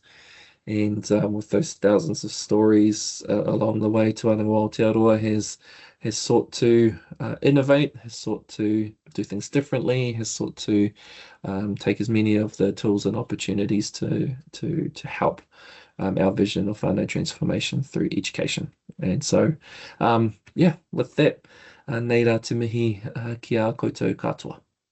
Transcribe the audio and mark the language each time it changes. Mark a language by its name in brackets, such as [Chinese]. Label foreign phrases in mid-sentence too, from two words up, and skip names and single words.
[English] And with those thousands of stories along the way, Te Wānanga O Aotearoa has sought to innovate, has sought to do things differently, has sought to take as many of the tools and opportunities to help our vision of whānau transformation through education. And so, with that, [Māori] nei rā te mihi ki a koutou katoa.